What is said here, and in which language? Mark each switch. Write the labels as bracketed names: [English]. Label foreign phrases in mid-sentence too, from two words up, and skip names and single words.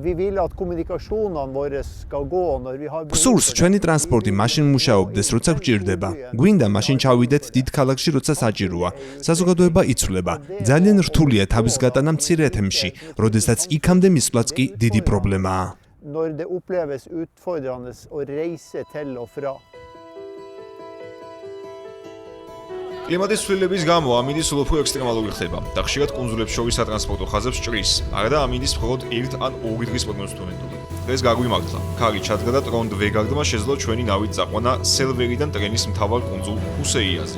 [Georgian] გსურს ჩვენი ტრანსპორტი მაშინ მუშაობდეს, როცა გვჭირდება. გვინდა მაშინ ჩავიდეთ დიდ ქალაქში, როცა საჭიროა. საზოგადოება იცვლება. ძალიან რთულია თავის გატანა მცირე თემში, როდესაც იქამდე მისვლაც კი დიდი პრობლემაა. [Norwegian] Når det oppleves utfordrende å reise til og fra. [Georgian] კლიმატის ცვლილების გამო ამინდი სულ უფრო ექსტრემალური ხდება და ხშირად კუნძულებს შორის სატრანსპორტო ხაზებს ჭრის. არა და ამინდის მხოლოდ 1 ან 2 დღის პროგნოზით უნდოდა. დღეს გაგვიმართლა. ქარი ჩადგა და ტრონდ ვეგარდმა შეძლო ჩვენი ნავით წაყვანა სელვერიდან ტრენის მთავარ კუნძულ ჰუსეიაზე.